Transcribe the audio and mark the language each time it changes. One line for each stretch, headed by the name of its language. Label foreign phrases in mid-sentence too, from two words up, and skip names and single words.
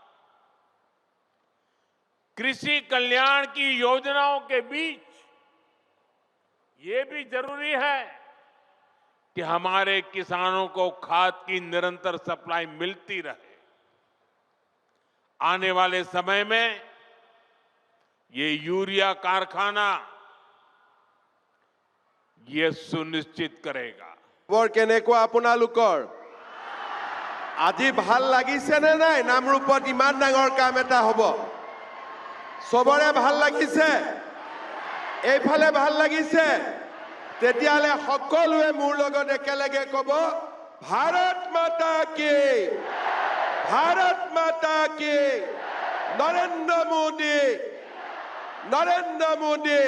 Hindi: कृषि कल्याण की योजनाओं के बीच ये भी जरूरी है कि हमारे किसानों को खाद की निरंतर सप्लाई मिलती रहे। आने वाले समय में ये यूरिया कारखाना ये सुनिश्चित करेगा।
Assamese: বৰ কেনেকুৱা আপোনালোকৰ আজি ভাল লাগিছে নে নাই? নামৰূপত ইমান ডাঙৰ কাম এটা হ'ব, সবৰে ভাল লাগিছে? এইফালে ভাল লাগিছে? তেতিয়াহ'লে সকলোৱে মোৰ লগত একেলগে ক'ব, ভাৰত মাতা কি, ভাৰত মাতা কি, নৰেন্দ্ৰ মোদী, নৰেন্দ্ৰ মোদী।